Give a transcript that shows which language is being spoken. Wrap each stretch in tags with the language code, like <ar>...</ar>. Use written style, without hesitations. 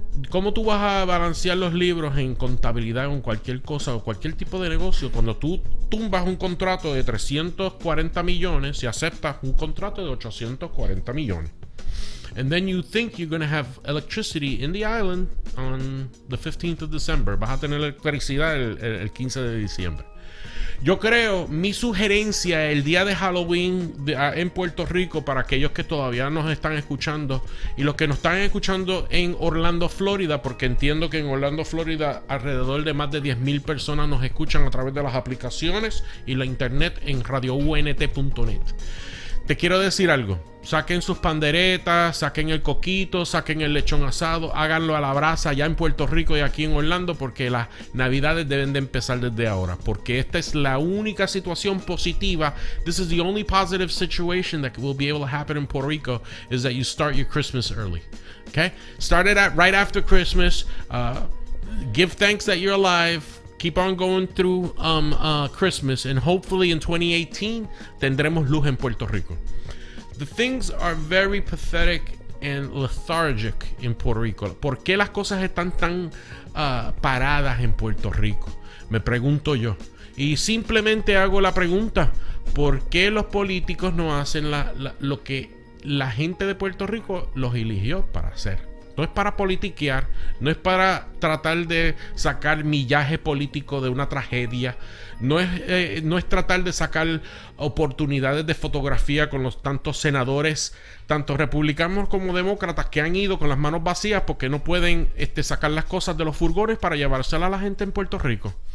<es>¿Cómo tú vas a balancear los libros en contabilidad o en cualquier cosa o cualquier tipo de negocio cuando tú tumbas un contrato de 340 millones y aceptas un contrato de 840 millones?</es> <en>And then you think you're going to have electricity in the island on the 15th of December.</en> <es>Vas a tener electricidad el 15 de diciembre. Yo creo, mi sugerencia el día de Halloween en Puerto Rico, para aquellos que todavía nos están escuchando y los que nos están escuchando en Orlando, Florida, porque entiendo que en Orlando, Florida, alrededor de más de 10,000 personas nos escuchan a través de las aplicaciones y la internet en radiount.net. Te quiero decir algo. Saquen sus panderetas, saquen el coquito, saquen el lechón asado, háganlo a la brasa allá en Puerto Rico y aquí en Orlando, porque las navidades deben de empezar desde ahora, porque esta es la única situación positiva.</es> <en>This is the only positive situation that will be able to happen in Puerto Rico, is that you start your Christmas early. Okay? Start it right after Christmas. Give thanks that you're alive. Keep on going through Christmas, and hopefully in 2018</en> <es>tendremos luz en Puerto Rico.</es> <en>The things are very pathetic and lethargic in Puerto Rico.</en> <es>¿Por qué las cosas están tan paradas en Puerto Rico? Me pregunto yo. Y simplemente hago la pregunta: ¿por qué los políticos no hacen lo que la gente de Puerto Rico los eligió para hacer? No es para politiquear, no es para tratar de sacar millaje político de una tragedia, no es tratar de sacar oportunidades de fotografía con los tantos senadores, tanto republicanos como demócratas, que han ido con las manos vacías porque no pueden sacar las cosas de los furgones para llevárselas a la gente en Puerto Rico.</es>